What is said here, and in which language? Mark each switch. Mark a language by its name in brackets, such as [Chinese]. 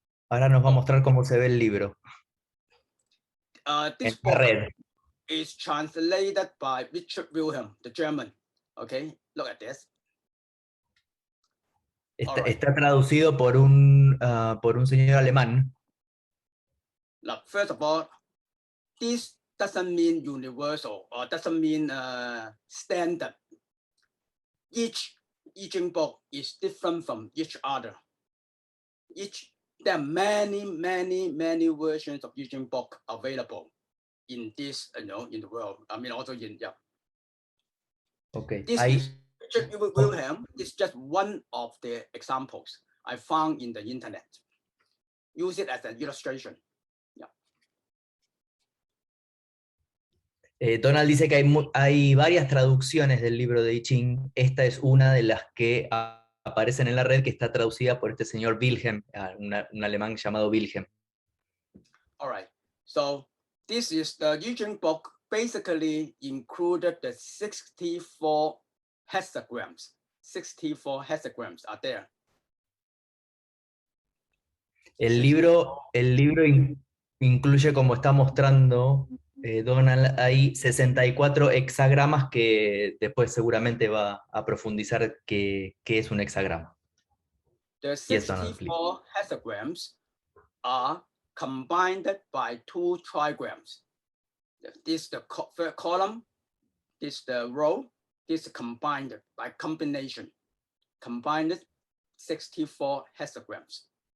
[Spanish] Ahora nos va a mostrar cómo se ve el libro. [English] This [Spanish] En la [English] book [Spanish] red. [English] is translated by Richard Wilhelm, the German. Okay, look at this. [Spanish] Está traducido por un señor alemán. [English] Now, first of all, this doesn't mean universal or doesn't mean standard. Each I-Ching book is different from each other. There are many versions of I-Ching book available in this, in the world. I mean, also in Okay. This is Richard Wilhelm is just one of the examples I found in the internet. Use it as an illustration. [Spanish] Donald dice que hay varias traducciones del libro de I-Ching. Esta es una de las que aparecen en la red, que está traducida por este señor Wilhelm, un alemán llamado Wilhelm. [English] All right. So this is the I-Ching book. Basically included the 64 hexagrams. 64 hexagrams are there. [Spanish] El libro incluye, como está mostrando Donald, hay 64 hexagramas, que después seguramente va a profundizar qué es un hexagrama. [English] The 64 hexagrams are combined by 2 trigrams. This is the first column, this is the row, this is combined by combination. Combined 64 hexagrams.